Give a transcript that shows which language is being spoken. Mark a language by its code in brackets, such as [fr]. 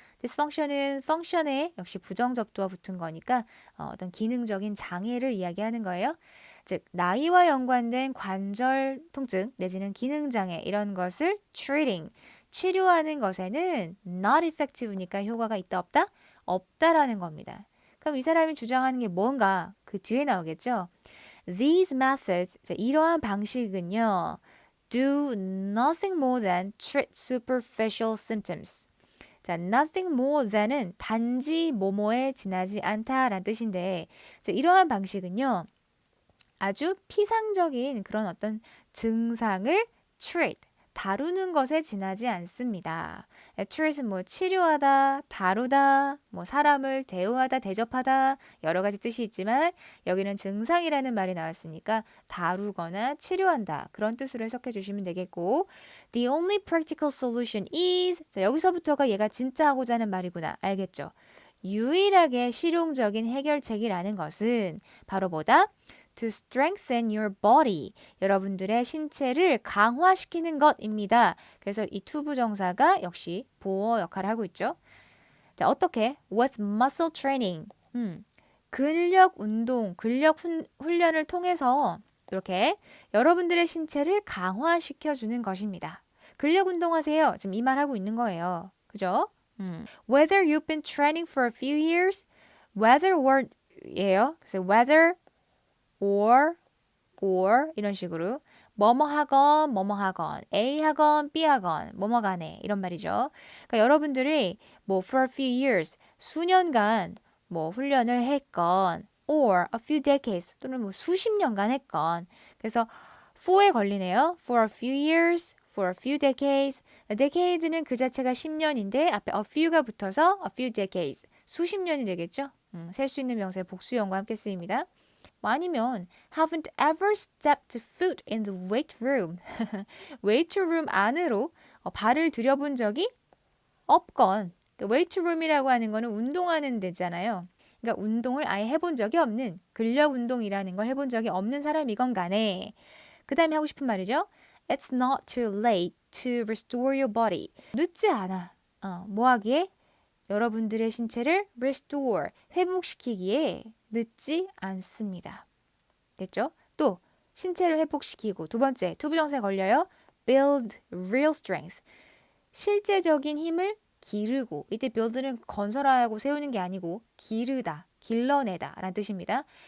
[ko] dysfunction은 function에 역시 부정접두가 붙은 거니까 어떤 기능적인 장애를 이야기하는 거예요. 즉 나이와 연관된 관절 통증 내지는 기능 장애 이런 것을 treating, 치료하는 것에는 [en] not effective [ko] 니까 효과가 있다 없다? 없다라는 겁니다. 그럼 이 사람이 주장하는 게 뭔가 그 뒤에 나오겠죠. [en] These methods, [ko] 이러한 방식은요, [en] do nothing more than treat superficial symptoms. [ko] 자, [en] nothing more than [ko] 은 단지 뭐뭐에 지나지 않다라는 뜻인데, 자, 이러한 방식은요, 아주 피상적인 그런 어떤 증상을 treat, 다루는 것에 지나지 않습니다. treat은 뭐 치료하다, 다루다, 뭐 사람을 대우하다, 대접하다 여러 가지 뜻이 있지만 여기는 증상이라는 말이 나왔으니까 다루거나 치료한다 그런 뜻으로 해석해 주시면 되겠고 [en] The only practical solution is [ko] 자, 여기서부터가 얘가 진짜 하고자 하는 말이구나 알겠죠? 유일하게 실용적인 해결책이라는 것은 바로 뭐다? [en] To strengthen your body. [ko] 여러분들의 신체를 강화시키는 것입니다. 그래서 이 to 부정사가 역시 보어 역할을 하고 있죠. 자, 어떻게? [en] With muscle training. [ko] 근력 운동, 훈련을 통해서 이렇게 여러분들의 신체를 강화시켜주는 것입니다. 근력 운동하세요. 지금 이 말 하고 있는 거예요. 그죠? [en] Whether you've been training for a few years, whether word예요. [ko] 그래서 whether or 이런 식으로 뭐뭐 하건 뭐뭐 하건 A 하건 B 하건 뭐뭐 간에 이런 말이죠. 그러니까 여러분들이 뭐 [en] for a few years [ko] 수년간 뭐 훈련을 했건 [en] or a few decades [ko] 또는 뭐 수십 년간 했건 그래서 for에 걸리네요. [en] for a few years, for a few decades. [ko] decades는 그 자체가 10년인데 앞에 a few가 붙어서 [en] a few decades [ko] 수십 년이 되겠죠. 셀 수 있는 명사의 복수형과 함께 쓰입니다. 뭐 아니면 [en] haven't ever stepped foot in the weight room. [ko] weight room 안으로 발을 들여본 적이 없건 weight room이라고 하는 거는 운동하는 데잖아요. 그러니까 운동을 아예 해본 적이 없는 근력 운동이라는 걸 해본 적이 없는 사람이건 간에 그 다음에 하고 싶은 말이죠. [en] It's not too late to restore your body. [ko] 늦지 않아. 뭐 하기에? 여러분들의 신체를 restore, 회복시키기에 늦지 않습니다. 됐죠? 또 신체를 회복시키고 두 번째, 투부정사에 걸려요. [en] build real strength. [ko] 실제적인 힘을 기르고 이때 build는 건설하고 세우는 게 아니고 기르다, 길러내다 라는 뜻입니다.